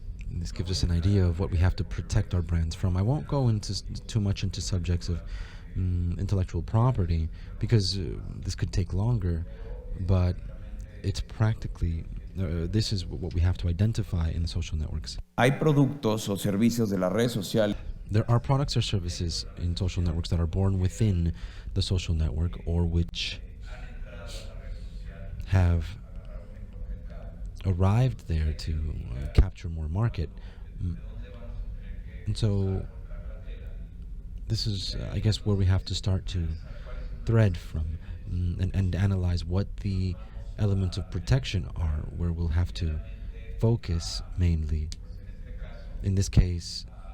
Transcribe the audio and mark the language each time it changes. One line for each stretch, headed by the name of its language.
English: And this gives us an idea of what we have to protect our brands from. I won't go into too much into subjects of intellectual property, because this could take longer. but it's practically, this is what we have to identify in the social networks.
Spanish: Hay productos o servicios de las redes sociales
English: There are products or services in social networks that are born within the social network or which have arrived there to capture more market. And so this is, I guess, where we have to start to thread from and analyze what the elements of protection are, where we'll have to focus mainly, in this case,